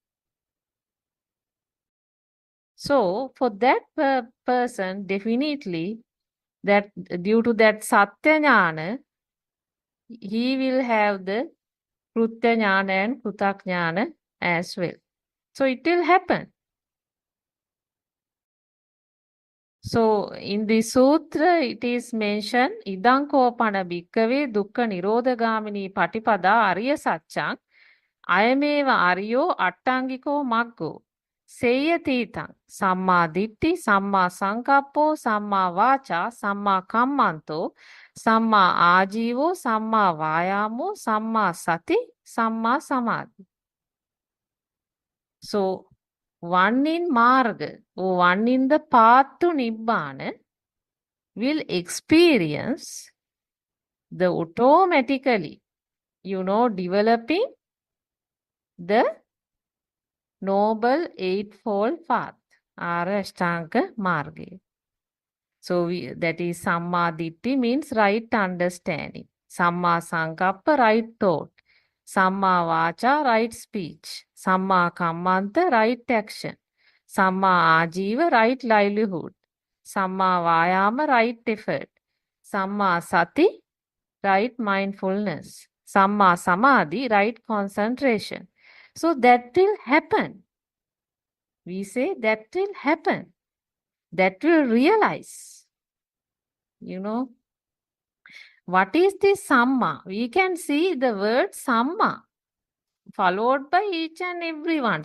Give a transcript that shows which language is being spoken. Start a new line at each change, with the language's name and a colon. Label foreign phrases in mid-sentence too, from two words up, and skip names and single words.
English: So for that person, definitely, that due to that
Sanskrit: Satya Jnana,
English: he will have the
Sanskrit: Krutya Jnana
English: and
Sanskrit: Krutak Jnana
English: as well. So it will happen. So in the sutra, it is mentioned,
Pali: Idankopana bhikkhave dukkha nirodhagamini patipada arya satchang ayameva aryo attangiko maggo seyatitang samma ditti samma sankappo samma vacha samma kammanto samma ajivo samma vayamo samma sati samma samadhi.
English: So one in marga or one in the path to Nibbana will experience the automatically, developing the Noble Eightfold Path,
Sanskrit: Arya Ashtanga Marga.
English: So that is
Pali: Samma Ditti
English: means right understanding.
Pali: Samma Sankappa,
English: right thought.
Pali: Samma vacha,
English: right speech.
Pali: Samma kammanta,
English: right action.
Pali: Samma ajiva,
English: right livelihood.
Pali: Samma vayama,
English: right effort.
Pali: Samma sati,
English: right mindfulness.
Pali: Samma samadhi,
English: right concentration. So that will happen. We say that will happen. That will realize. You know, what is this Samma? We can see the word Samma followed by each and every one.